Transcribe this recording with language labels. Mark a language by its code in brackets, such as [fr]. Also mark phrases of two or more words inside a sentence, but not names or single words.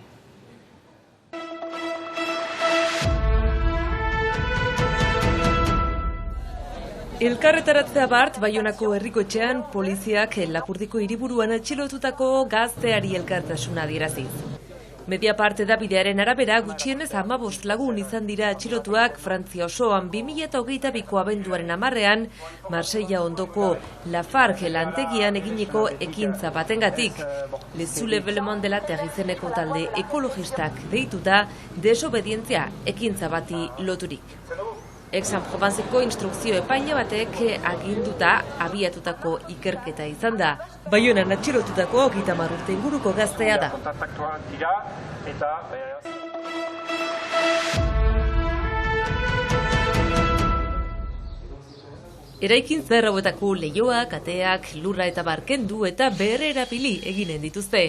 [eu] Elkarretaratzea bart, Baionako herriko-etxean, poliziak Lapurdiko hiriburuan atxilotutako gazteari elkartasuna adieraziz. Mediapart edabidearen arabera, gutxienez 15 lagun izan dira atxilotuak Frantzia osoan 2022ko abenduaren 10ean, Marseilla ondoko Lafarge lantegian eginiko ekintza batengatik. Les Soulèvements de la Terre izeneko talde ekologistak deituta desobedientzia ekintza bati loturik. Aix-en-Provenceko instrukzio epaile batek aginduta abiatutako ikerketa izan da. Baionan atxilotutako 30 urte inguruko gaztea da. Eraikintza hauetako leihoak, ateak, lurra eta barkendu eta berrerabili eginen dituzte.